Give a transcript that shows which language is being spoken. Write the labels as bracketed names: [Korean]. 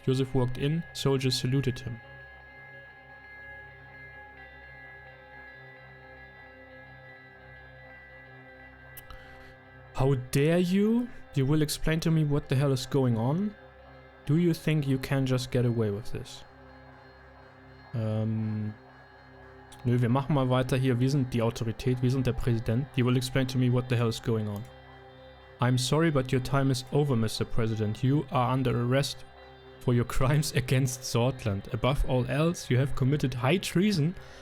[English] Joseph walked in, soldiers saluted him. How dare you? You will explain to me what the hell is going on? Do you think you can just get away with this? [German] Nö, wir machen mal weiter hier. Wir sind die Autorität, wir sind der Präsident. [English] You will explain to me what the hell is going on. I'm sorry, but your time is over, Mr. President. You are under arrest for your crimes against Sordland. Above all else, you have committed high treason